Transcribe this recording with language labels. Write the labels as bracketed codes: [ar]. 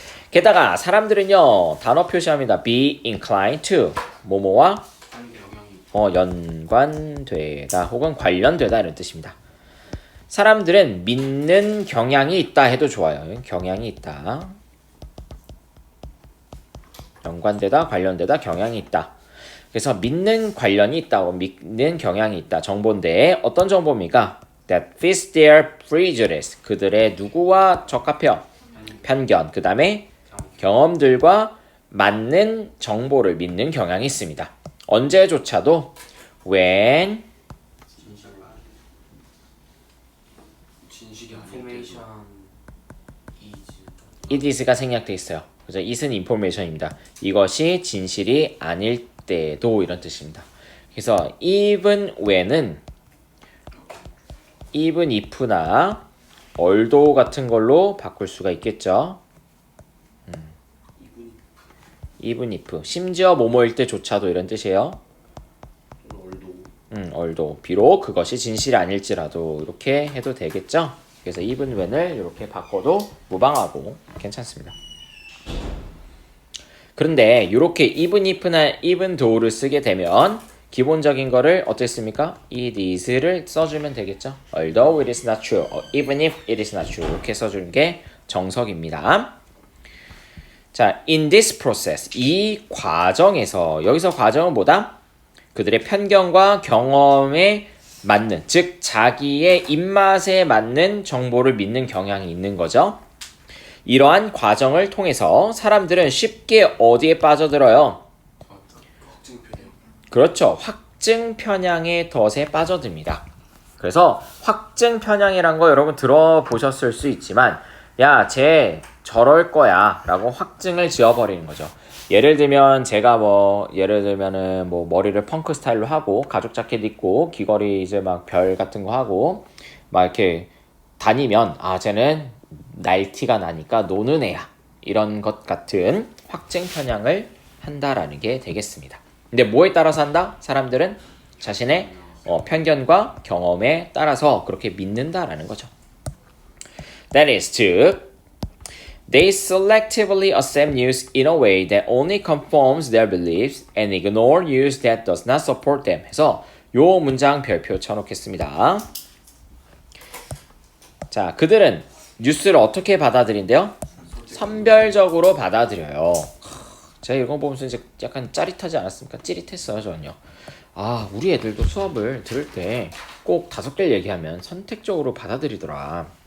[ko] 게다가 사람들은요 단어 표시합니다. be inclined to 뭐뭐와 연관되다 혹은 관련되다 이런 뜻입니다. 사람들은 믿는 경향이 있다 해도 좋아요. 경향이 있다. 연관되다, 관련되다, 경향이 있다. 그래서 믿는 관련이 있다고 믿는 경향이 있다. 정보인데 어떤 정보입니까? [en] That fits their prejudice. [ko] 그들의 누구와 적합해요? 편견. 그 다음에 경험들과 맞는 정보를 믿는 경향이 있습니다. 언제조차도 when 진실이 아닐 때도 [en] information is [ko] it is가 생략돼 있어요. 그래서 it은 information입니다. 이것이 진실이 아닐 때도 이런 뜻입니다. 그래서 even when은 even if나 although 같은 걸로 바꿀 수가 있겠죠. even if 심지어 뭐뭐일 때조차도 이런 뜻이에요. 얼도 although 비록 그것이 진실이 아닐지라도 이렇게 해도 되겠죠. 그래서 even when을 이렇게 바꿔도 무방하고 괜찮습니다. 그런데 이렇게 even if나 even though를 쓰게 되면 기본적인 거를 어땠습니까? it is를 써주면 되겠죠. [en] Although it is not true, even if it is not true [ko] 이렇게 써주는 게 정석입니다. 자, in this process 이 과정에서 여기서 과정은 뭐다? 그들의 편견과 경험에 맞는 즉 자기의 입맛에 맞는 정보를 믿는 경향이 있는 거죠. 이러한 과정을 통해서 사람들은 쉽게 어디에 빠져들어요? 확증 편향. 그렇죠. 확증 편향의 덫에 빠져듭니다. 그래서 확증 편향이란 거 여러분 들어보셨을 수 있지만 야, 쟤 저럴 거야 라고 확증을 지어버리는 거죠. 예를 들면 제가 예를 들면은 머리를 펑크 스타일로 하고 가죽 자켓 입고 귀걸이 이제 막 별 같은 거 하고 막 이렇게 다니면 아, 쟤는 날티가 나니까 노는 애야. 이런 것 같은 확증 편향을 한다라는 게 되겠습니다. 근데 뭐에 따라서 한다? 사람들은 자신의 편견과 경험에 따라서 그렇게 믿는다라는 거죠. [en] That is, [ko] 즉 [en] they selectively accept news in a way that only confirms their beliefs and ignore news that does not support them. [ko] 해서 요 문장 별표 쳐놓겠습니다. 자, 그들은 뉴스를 어떻게 받아들인대요? 선별적으로 받아들여요. 제가 이거 보면서 이제 약간 짜릿하지 않았습니까? 찌릿했어요, 저는요. 아, 우리 애들도 수업을 들을 때 꼭 5개를 얘기하면 선택적으로 받아들이더라.